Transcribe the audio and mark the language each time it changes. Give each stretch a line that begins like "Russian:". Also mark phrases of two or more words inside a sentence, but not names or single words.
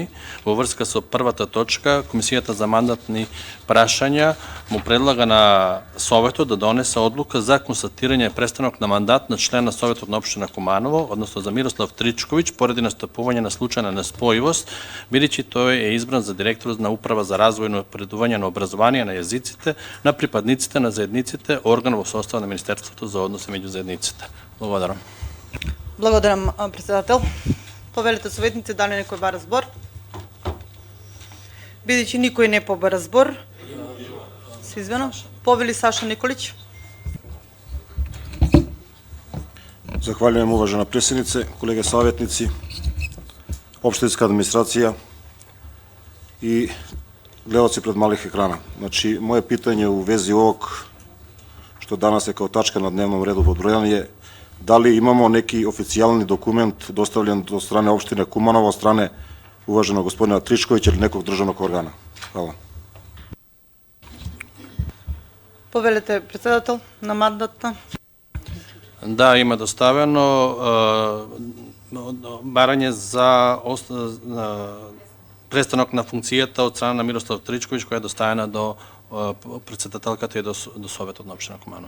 Macedonian: Во врска со првата точка, Комисијата за мандатни прашања му предлага на Советот да донесе одлука за констатирање престанок на мандат на член на Советот на општина Куманово, односно за Мирослав Тричковиќ, поради настапување на случајна неспојивост, бидејќи тој е избран за директор на Управа за развојно напредување на образование на јазиците на припадниците на заедниците, орган во состав на Министерството за односи меѓу заедниците. Благодарам. Благодарам, председател. Повелите советници, дали некој бара збор? Бидејќи никој не побара збор, се извинам. Повели Саша Николиć.
Serbian: Захвалjujem uvažena predsjednice, kolege savjetnici, opštinska administracija i gledalci pred malih ekrana. Znači, moje pitanje u vezi ovog što danas je kao tačka na dnevnom redu podbrojan je da li imamo neki oficijalni dokument dostavljen od strane opštine Kumanovo, od strane uvaženog gospodina Tričkovića ili nekog državnog organa. Hvala.
Macedonian: Повелите председател на мандатна. Да, има доставено барање за престанок на функцијата од страна на Мирослав Тричковиќ, која е доставена до председателката и до Советот на општина Куманово.